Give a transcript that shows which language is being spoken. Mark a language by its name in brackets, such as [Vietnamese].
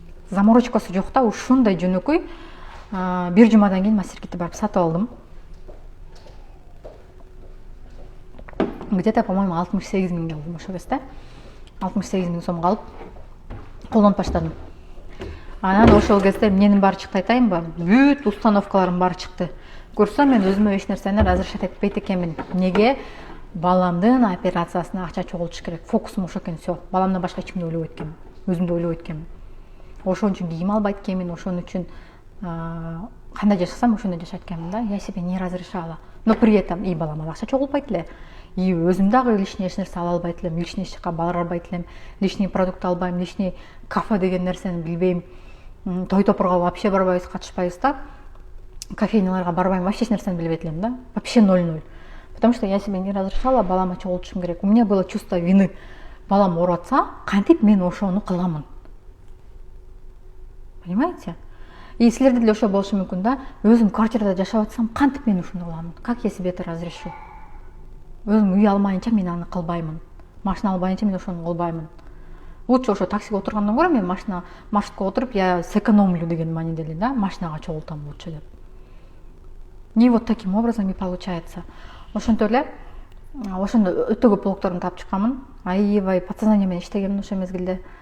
[Kyrgyz] Заморочкасы жок да, ушундай жөнөкөй. Бир жумадан кийин массиркетти барып сатып алдым. [Russian] Где-то, по-моему, [Kyrgyz] 68 миңге алдым ошол кезде. 68 миң сомго алып колдонуп баштадым. Анан ошол кезде эмненин баары чыкты айтайынбы? Бүт установкаларым баары чыкты. Көрсөм мен өзүмө эч нерсени разрешать этпейт экенмин. Неге? Баламдын операциясына акча чогултуш керек. Фокусум ошо экен, всё. Баламдан башка эч кимди ойлобойт экенмин. Өзүмдү ойлобойт экенмин. Ошон үчүн кийим албайт экенмин, ошон үчүн кандай жашасам ошондой жашайт экенмин да. [Russian] Я себе не разрешала. Но при этом [Kyrgyz] и балама акча чогултпайт эле. И өзүм дагы лишний эч нерсе ала албайт элем, лишний эч жака бара албайт элем, лишний продукт албайм, лишний кафе деген нерсени билбейм. Той топурга вообще барбайбыз, катышпайбыз да. Кофейняларга барбайм, вообще эч нерсени билбейт элем да. Вообще 0-0. [Russian] Потому что я себе не разрешала [Kyrgyz] балама чогултушум керек. [Russian] У меня было чувство вины. [Kyrgyz] Балам оорутса, кантип мен ошону кыламын. Понимаете? И силерде деле ошо болушу мүмкүн да. Өзүм квартирада жашап атсам, кантип мен ушуну кыламын? [Russian] Как я себе это разрешу? [Kyrgyz] Өзүм үй алмайынча мен аны кылбаймын. Машина албайынча мен ошону кылбаймын. Лучше ошо таксиге отургандан көрө мен маршрутка отуруп, [Russian] я сэкономлю [Kyrgyz] деген мааниде эле да, машинага чогултам лучше деп. [Russian] И вот таким образом и получается. [Kyrgyz] Ошентип эле, ошондо өтө көп блогторун таап чыкканмын. Аябай подсознание менен иштегенмин ошол мезгилде.